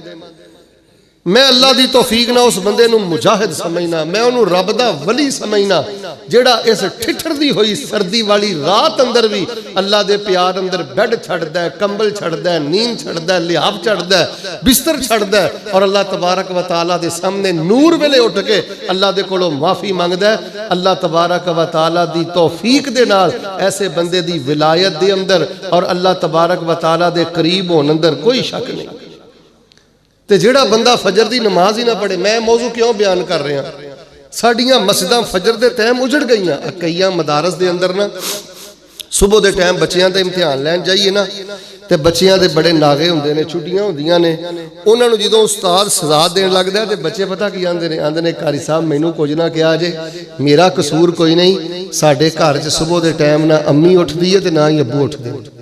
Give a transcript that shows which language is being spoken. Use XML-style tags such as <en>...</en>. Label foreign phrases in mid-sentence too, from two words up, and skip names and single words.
<pa>میں اللہ دی توفیق نا اس بندے نوں مجاہد سمجھنا، میں اونہوں نے رب دا ولی سمجھنا جیڑا اس ٹھٹھردی ہوئی سردی والی رات اندر بھی اللہ دے پیار اندر بیڈ چھڈدا ہے، کمبل چھڈدا ہے، نیند چھڈدا ہے، لحاف چھڈدا ہے، بستر چھڈدا ہے، اور اللہ</pa> <ar>تبارك وتعالى</ar> <pa>دے سامنے نور ویلے اٹھ کے اللہ دے کولوں معافی منگدا ہے. اللہ</pa> <ar>تبارك وتعالى</ar> <pa>دی توفیق دے نال ایسے بندے دی ولایت دے اندر اور اللہ</pa> <ar>تبارك وتعالى</ar> <pa>دے قریب ہونے اندر کوئی شک نہیں. تے جیڑا بندہ فجر دی نماز ہی نہ پڑھے، میں موضوع کیوں بیان کر رہا، ساڈیاں مسجداں فجر دے ٹائم اجڑ گئیاں. کئی مدارس دے اندر نہ صبح دے ٹائم بچیاں دا امتحان لین جائیے نا، تے بچیاں دے بڑے ناغے ہندے نے، چھٹیاں ہندیاں نے، اونہاں نوں جدوں استاد سزا دین لگدا تے بچے پتا کی آندے نے قاری صاحب مینوں کجھ نہ کہا جے، میرا قصور کوئی نہیں، ساڈے گھر چ صبح دے ٹائم نہ امی اٹھدی ہے تے نہ ہی ابو اٹھدے.</pa>